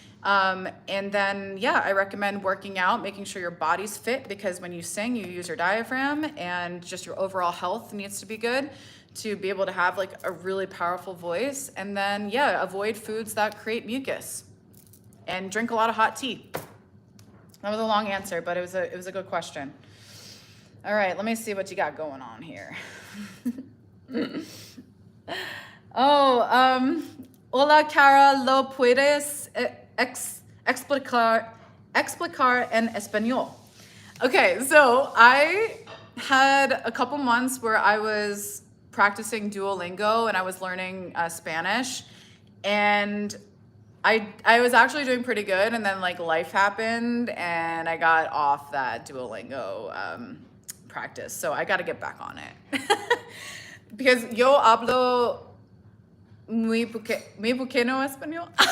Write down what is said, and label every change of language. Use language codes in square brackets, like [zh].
[en] And then, yeah, I recommend working out, making sure your body's fit, because when you sing, you use your diaphragm, and just your overall health needs to be good to be able to have like a really powerful voice. And then, yeah, avoid foods that create mucus and drink a lot of hot tea. That was a long answer, but it was a good question. All right, let me see what you got going on here. [es] Hola, Karra, ¿lo puedes explicar en español? [en] Okay, so I had a couple months where I was practicing Duolingo and I was learning Spanish, and I was actually doing pretty good, and then like life happened and I got off that Duolingo practice. So I got to get back on it. Because [es] yo hablo muy pequeño español.